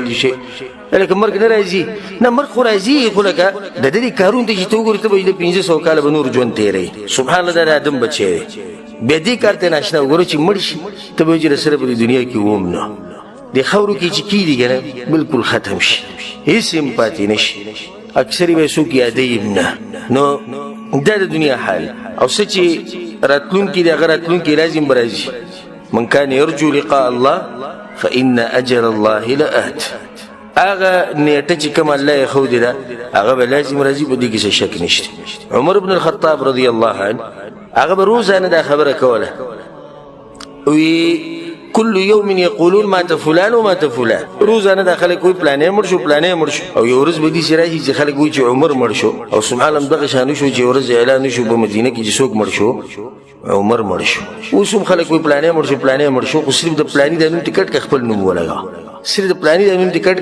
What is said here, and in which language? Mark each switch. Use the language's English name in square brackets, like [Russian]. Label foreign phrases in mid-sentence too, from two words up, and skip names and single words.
[Pashto] شی لکه مرګ نه راځي نه مرګ خو راځي خو لکه د دې کارونه ته چې ته وګورې ته به د 500 کاله به نور ژوند تېروي [Arabic] سبحان الله [Pashto] دا د آدم بچی دی بیا دې کار ته ناشنا وګورو چې مړ شي ته به وایي چې سره په دې دنیا کې وم نه د خاورو کې چې کېږي که نه بلکل ختم شي هېڅ هم پاتې نه شي اکثر به څوک یادوي هم نه نو دا د دنیا حال او څه چې راتلونکي دی هغه راتلونکي راځي هم به راځي [Arabic] من کان یرجو لقاء الله فإن أجل الله لآت [Pashto] هغه نیټه چې کوم الله یې ښودې ده هغه به لازم راځي په دې کې څه شک نشته عمر بن الخطاب [Arabic] رضی الله عنه [Pashto] هغه به روزانه دا خبره کوله [Arabic] وی كل يوم يقولون مات فلان ومات فلان [Pashto] روزانه دا خلک وایي پلانې مړ شو پلانې مړ شو او یو ورځ به داسې راشي چې خلک وایي چې عمر مړ شو او [Arabic] سبحان الله [Pashto] همدغه شان وشو چې یو ورځ اعلان وشو په مدینه کې چې څوک مړ شو عمر مړ شو اوس هم خلک وایي پلانې مړ شو پلانې مړ شو خو صرف د پلاني د نوم ټکټ که خپل نوم ولګوه صرف د پلاني د نوم ټکټ